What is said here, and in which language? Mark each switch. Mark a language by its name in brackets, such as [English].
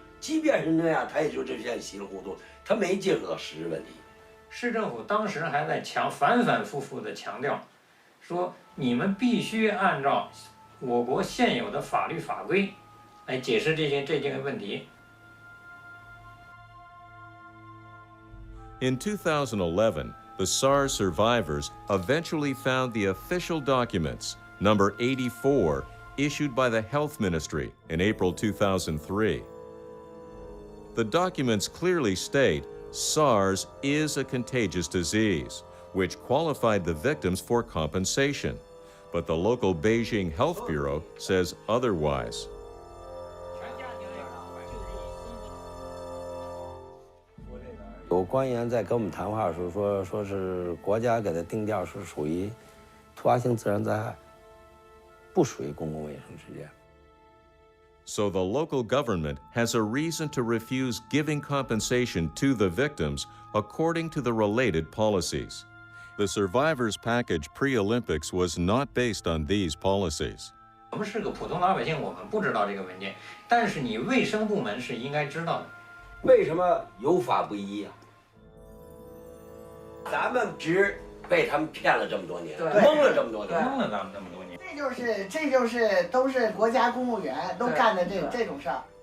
[Chinese] 即便是那样，他也就这样稀里糊涂，他没接触到实质问题。市政府当时还在反反复复的强调，说你们必须按照我国现有的法律法规来解释这些问题。 [English] In 2011, the SARS survivors eventually found the official documents, number 84, issued by the Health Ministry in April 2003. The documents clearly state SARS is a contagious disease, which qualified the victims for compensation. But the local Beijing Health Bureau says otherwise. [Chinese] 有官员在跟我们谈话的时候说是国家给他定调是属于突发性自然灾害，不属于公共卫生事件。 [English] So the local government has a reason to refuse giving compensation to the victims according to the related policies. The survivors package pre-Olympics was not based on these policies. [Chinese] 我们是个普通老百姓，我们不知道这个文件，但是你卫生部门是应该知道的。为什么有法不依啊？咱们只被他们骗了这么多年，蒙了这么多年，蒙了咱们这么多年。这就是都是国家公务员都干的这种事儿。